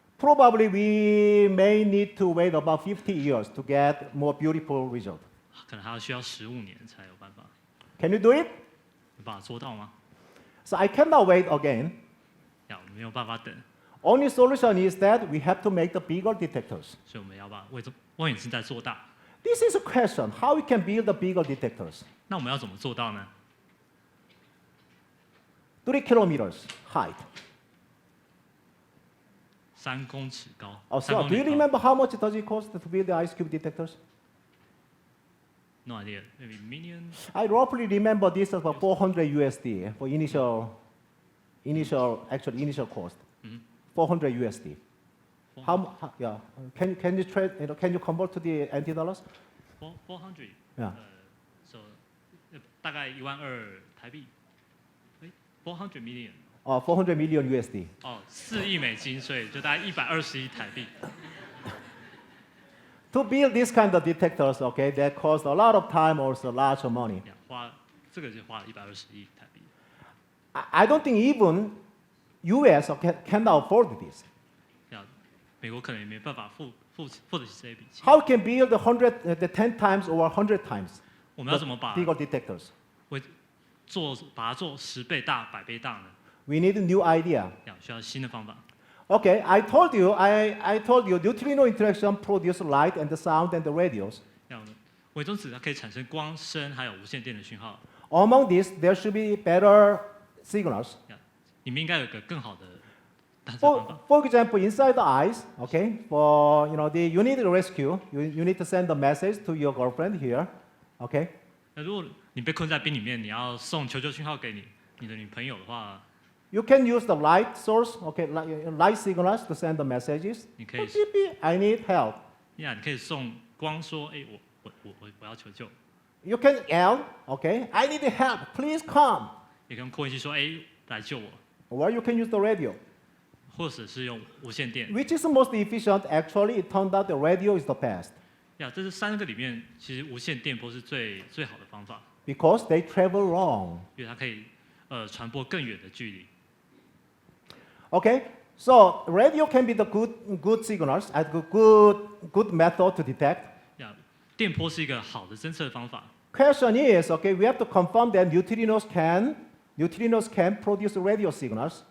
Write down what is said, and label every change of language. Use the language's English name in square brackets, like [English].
[English] Probably we may need to wait about 50 years to get more beautiful result. [Chinese] 可能需要15年才有办法。 [English] Can you do it? [Chinese] 有办法做到吗？ [English] So I cannot wait again. [Chinese] 我们没有办法等， [English] Only solution is that we have to make the bigger detectors. [Chinese] 所以我们要把望远镜再做大。 [English] This is a question, how we can build the bigger detectors? [Chinese] 那我们要怎么做到呢？ [English] 3 kilometers height. [Chinese] 3公尺高。 [English] Oh, [Chinese] 3 [English] so [Chinese] 公 [English] do you [Chinese] 里高。 [English] remember how much does it cost to build the ice cube detectors? No idea. Maybe million. I roughly remember this as about 400 USD for initial cost. 400 USD. Yeah. Can you trade? Can you convert to the NT dollars? 400. Yeah. So [Chinese] 大概12000台币。 [English] 400 million. 400 million USD. [Chinese] 4亿美金，所以就大概120亿台币。 [English] To build this kind of detectors, okay, that cost a lot of time, also lots of money. [Chinese] 这个就花了120亿台币。 [English] I don't think even US can afford this. [Chinese] 美国可能也没办法付得起这一笔钱。 [English] How can build the 10 times or 100 times [Chinese] 我们要怎么把 [English] bigger detectors? [Chinese] 把它做10倍大、100倍大呢？ [English] We need a new idea. [Chinese] 需要新的方法。 [English] Okay, I told you neutrino interaction produce light and the sound and the radios. [Chinese] 微中子它可以产生光、声还有无线电的讯号。 [English] Among these, there should be better signals. [Chinese] 里面应该有个更好的探测方法。 [English] For example, inside the eyes, okay, for you need to rescue. You need to send a message to your girlfriend here, okay. [Chinese] 那如果你被困在冰里面，你要送求救讯号给你的女朋友的话， [English] You can use the light source, okay, light signals to send the messages. [Chinese] 你可以 [English] I need help. [Chinese] 你可以送光说，我要求救。 [English] You can yell, okay, I need help, please come. [Chinese] 也可以用扩音器说，来救我， [English] Or you can use the radio. [Chinese] 或者是用无线电。 [English] Which is the most efficient? Actually, it turned out the radio is the best [Chinese] 这是3个里面，其实无线电波是最好的方法， [English] because they travel long. [Chinese] 因为它可以传播更远的距离。 [English] Okay, so radio can be the good signals, a good method to detect. [Chinese] 电波是一个好的侦测方法。 [English] Question is, okay, we have to confirm that neutrinos can produce radio signals,